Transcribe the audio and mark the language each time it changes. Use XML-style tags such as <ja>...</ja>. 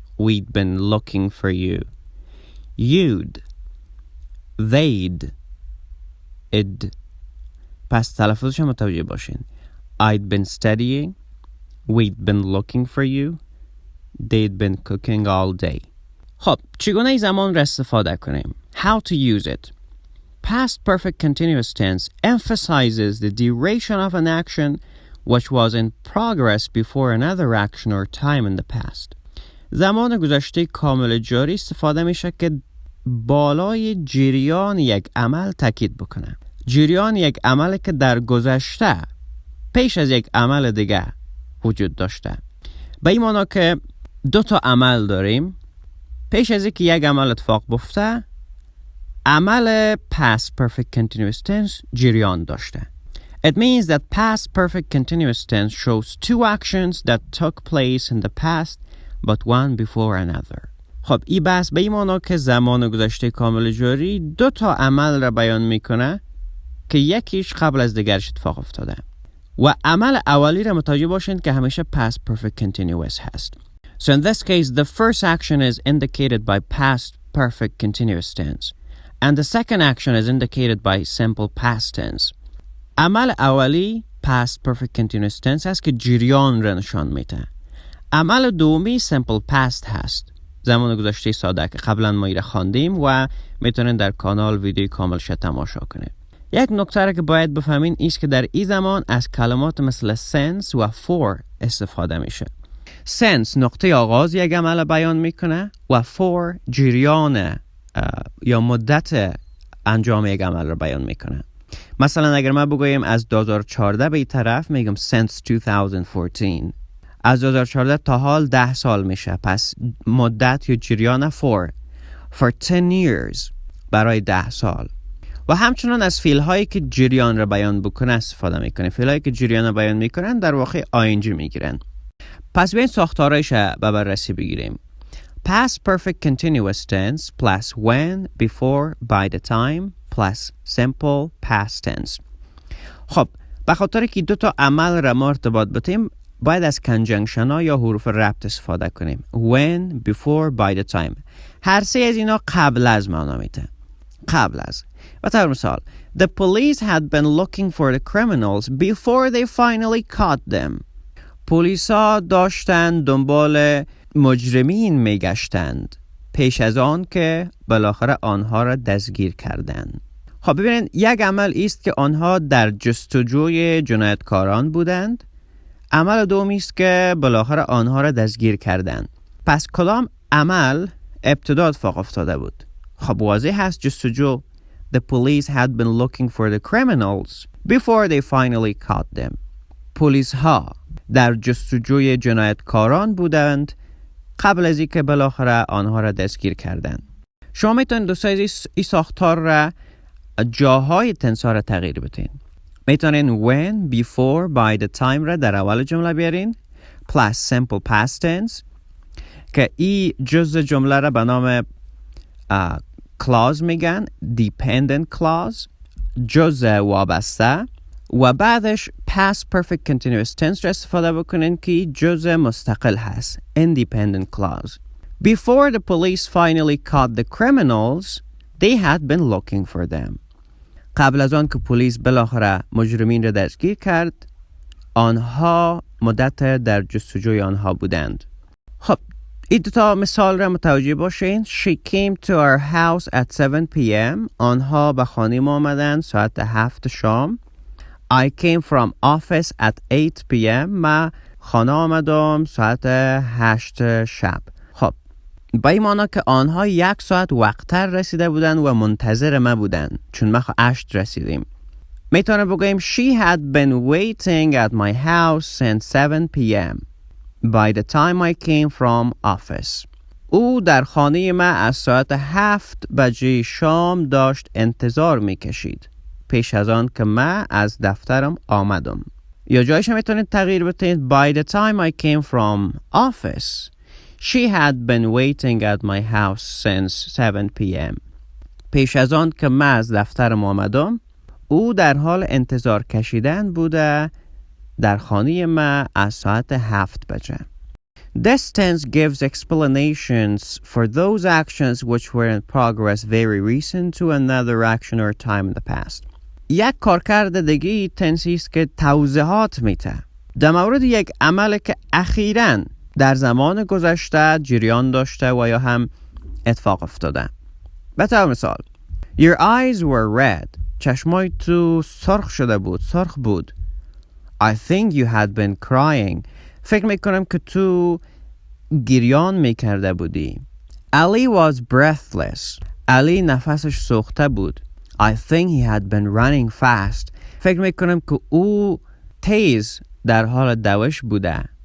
<en>We'd been looking for you. You'd. They'd. id.</en> <fa>پس تلفظش هم متوجه باشین.</fa> <en>I'd been studying. We'd been looking for you. They'd been cooking all day.</en> <fa>خب چگونه ای زمان را استفاده کنیم؟</fa> <en>How to use it. Past perfect continuous tense emphasizes the duration of an action which was in progress before another action or time in the past.</en> <fa>زمان گذشته کامل جاری استفاده میشه که بالای جریان یک عمل تاکید بکنه. جریان یک عمل که در گذشته پیش از یک عمل دیگه وجود داشته. به این معنی که دو تا عمل داریم. پیش از اینکه یک عمل اتفاق بیفته عمل past perfect continuous tense جریان داشته.</fa> <en>It means that past perfect continuous tense shows two actions that took place in the past but one before another.</en> <fa>خب این بحث به این معنی که زمان گذشته کامل جاری دو تا عمل را بیان میکنه که یکیش قبل از دیگرش اتفاق افتاده. و عمل اولی را متوجه باشین که همیشه past perfect continuous هست.</fa> <en>So in this case, the first action is indicated by past perfect continuous tense. And the second action is indicated by simple past tense.</en> <fa>عمل اولی past perfect continuous tense هست که جریان را نشان میده. عمل دومی simple past هست. زمان گذشته ساده که قبلا ما ایره خواندیم و میتونین در کانال ویدیوی کاملش تماشا کنید. یک نکته را که باید بفهمین ایست که در این زمان از کلمات مثل since و for استفاده میشه. since نقطه آغاز یک عمل بیان میکنه و for جریان یا مدت انجام یک عمل را بیان میکنه. مثلا اگر ما بگوییم از 2014 به این طرف میگم since 2014. از 2014 تا حال 10 سال میشه. پس مدت یا جریان</fa> <en>for 10 years</en> <fa>برای 10 سال. و همچنان از فعل هایی که جریان را بیان بکنه استفاده میکنه. فعل هایی که جریان را بیان میکنن در واقع ing میگیرن. پس بیاین ساختارایش به بررسی بگیریم.</fa> <en>Past perfect continuous tense plus when, before, by the time plus simple past tense.</en> <fa>خب به خاطر که دو تا عمل را ما ارتباط بدیم باید از کنجنکشن ها یا حروف ربط استفاده کنیم.</fa> <en>When, before, by the time.</en> <fa>هر سه از اینا قبل از معنا میده. قبل از. و طور مثال</fa> <en>The police had been looking for the criminals before they finally caught them.</en> <fa>پلیسا داشتن دنبال مجرمین میگشتند پیش از آن که بالاخره آنها را دستگیر کردند. خب ببینید یک عمل است که آنها در جستجوی جنایتکاران بودند. عمل دومی است که بالاخره آنها را دستگیر کردند. پس کدام عمل ابتدا اتفاق افتاده بود؟ خب واضح هست جستجو.</fa> <en>The police had been looking for the criminals before they finally caught them.</en> <fa>پلیس ها در جستجوی جنایتکاران بودند قبل از اینکه بالاخره آنها را دستگیر کردند. شما میتونید دوستان این ساختار را جاهای تنس ها را تغییر بدین. میتونین when, before, by the time را در اول جمله بیارین plus simple past tense که این جزء جمله را به نام clause میگن dependent clause جزء وابسته و بعدش past perfect continuous tense را استفاده بکنین که جزء مستقل هست independent clause.</fa> <en>Before the police finally caught the criminals, they had been looking for them.</en> <fa>قبل از آن که پلیس بالاخره مجرمین را دستگیر کرد آنها مدت در جستجوی آنها بودند. خب این دوتا مثال را متوجه باشین.</fa> <en>She came to our house at 7 p.m.</en> <fa>آنها به خانه ما آمدند ساعت 7 شام.</fa> <en>I came from office at 8 p.m.</en> <fa>ما خانه آمدم ساعت 8 شب. خب با این معنی که آنها 1 ساعت وقتتر رسیده بودند و منتظر ما بودند چون ما 8 رسیدیم. میتونه بگوییم</fa> <en>She had been waiting at my house since 7 p.m. by the time I came from office.</en> <fa>او در خانه ما از ساعت 7 بجه شام داشت انتظار میکشید پیش از آن که من از دفترم آمدم. یا جایش میتونید تغییر بدید</fa> <en>by the time I came from office she had been waiting at my house since 7 p.m.</en> <fa>پیش از آن که من از دفترم آمدم او در حال انتظار کشیدن بوده در خانه من از ساعت 7 بجه.</fa> <en>This tense gives explanations for those actions which were in progress very recent to another action or time in the past.</en> <fa>یک کارکرد دیگه تنسی است که توضیحات میده در مورد یک عمل که اخیراً در زمان گذشته جریان داشته و یا هم اتفاق افتاده. به طور مثال</fa> <en>Your eyes were red.</en> <fa>چشمای تو سرخ شده بود، سرخ بود.</fa> <en>I think you had been crying.</en> <fa>فکر میکنم که تو گریان میکرده بودی.</fa> <en>Ali was breathless.</en> <fa>علی نفسش سوخته بود.</fa> <en>I think he had been running fast.</en> <fa>فکر میکنم که او تیز در حال دوش بوده.</fa>